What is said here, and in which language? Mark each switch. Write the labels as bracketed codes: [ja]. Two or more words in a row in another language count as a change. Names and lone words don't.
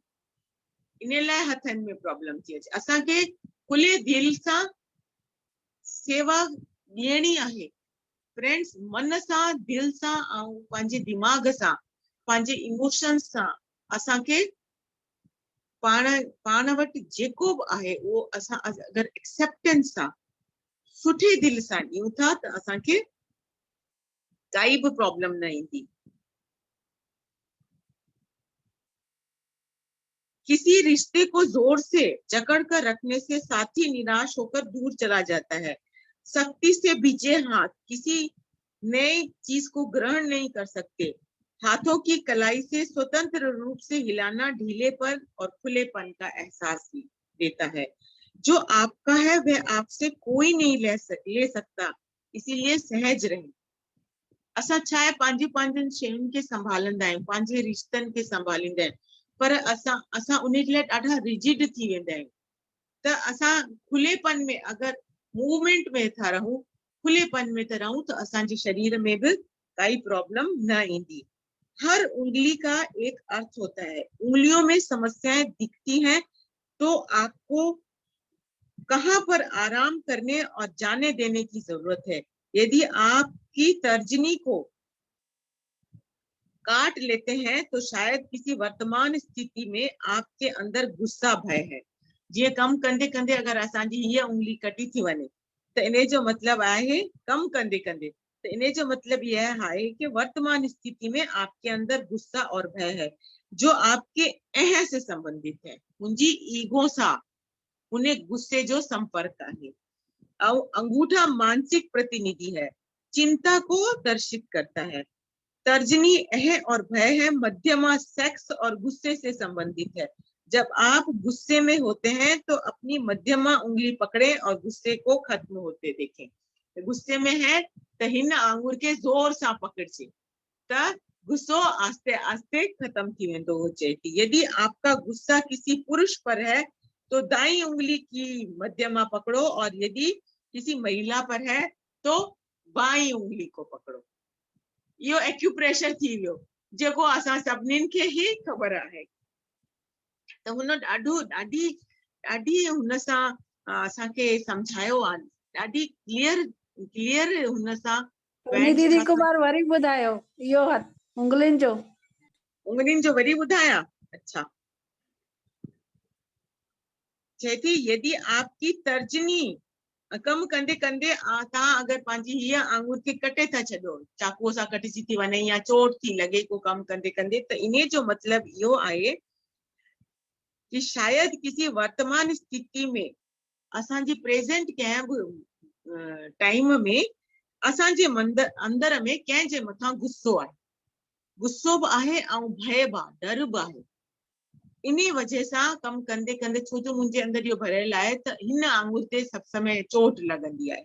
[sd] इन लाइ हथनि में प्रॉब्लम थी अचे। असांखे खुले दिलि सां सेवा ॾियणी आहे फ्रेंड्स, मन सां, दिलि सां ऐं पंहिंजे दिमाग़ सां, पंहिंजे इमोशन्स सां असांखे पाण वटि जेको बि आहे उहो असां अगरि एक्सेप्टेंस सां सुठे दिलि सां ॾियूं था त असांखे काई भी प्रॉब्लम न ईंदी। [hi] किसी रिश्ते को जोर से जकड़ कर रखने से साथी निराश होकर दूर चला जाता है। सख्ती से बीचे हाथ किसी नई चीज को ग्रहण नहीं कर सकते। हाथों की कलाई से स्वतंत्र रूप से हिलाना ढीलेपन और खुलेपन का एहसास देता है। जो आपका है वह आपसे कोई नहीं ले सकता, इसीलिए सहज रहें। [sd] असां छा आहे पंहिंजी शयुनि खे संभालंदा आहियूं, पंहिंजे रिश्तनि खे संभालींदा आहियूं, पर असां उन जे लाइ ॾाढा रिजिड थी वेंदा आहियूं। त असां खुलेपन में अगरि मूवमेंट में था रहूं, खुलेपन में था रहूं त असांजे शरीर में भी काई प्रॉब्लम न ईंदी। [hi] हर उंगली का एक अर्थ होता है। उंगलियों में समस्याएं दिखती हैं तो आपको कहां पर आराम करने और जाने देने की जरूरत है। यदि आपकी तर्जनी को काट लेते हैं तो शायद किसी वर्तमान स्थिति में आपके अंदर गुस्सा भय है। [sd] जीअं कम कंदे कंदे अगर असांजी हीअ उंगली कटी थी वञे त इन जो मतलब आहे कम कंदे कंदे [hi] तो इन जो मतलब यह है कि वर्तमान स्थिति में आपके अंदर गुस्सा और भय है जो आपके अह से संबंधित है। [sd] मुंहिंजी ईगो सां उन्हें गुस्से जो संपर्क है। [hi] और अंगूठा मानसिक प्रतिनिधि है, चिंता को दर्शित करता है। तर्जनी अह और भय है। मध्यमा सेक्स और गुस्से से संबंधित है। जब आप गुस्से में होते हैं तो अपनी मध्यमा उंगली पकड़ें और गुस्से को खत्म होते देखें। [sd] तो गुस्से में है तो हिन आंगुर के जोर से पकड़जे तो गुस्सो आस्ते आस्ते खत्म थी वेंदो हो चए थी। [hi] यदि आपका गुस्सा किसी पुरुष पर है तो दाई उंगली की मध्यमा पकड़ो और यदि किसी महिला पर है तो बाई उंगली को पकड़ो। [sd] यो एक्यूप्रेशर थी वियो जेको असां सभिनीनि खे ही ख़बर आहे। त हुन ॾाढी हुन सां असांखे सम्झायो आहे, ॾाढी क्लियर हुन सां सोनी दीदी को बार वरी ॿुधायो इहो उंगलियुनि जो वरी ॿुधायां। अच्छा, चए थी [hi] यदि आपकी तर्जनी [sd] कम कंदे कंदे तव्हां अगरि पंहिंजी हीअ आंगुर खे कटे था छॾो, चाकूअ सां कटिजी थी वञे या चोट थी लॻे को कम कंदे कंदे त इन जो मतलब इहो आहे कि [hi] शायद किसी वर्तमान स्थिति में [sd] असांजी प्रेजेंट कंहिं बि टाइम में असांजे अंदर में कंहिंजे मथां गुस्सो आहे, गुस्सो बि आहे ऐं भय बि आहे, डर बि आहे। इन वजह सां कम कंदे कंदे छो जो मुंहिंजे अंदर इहो भरियल आहे त हिन आंगुर ते सब समय चोट लॻंदी आहे।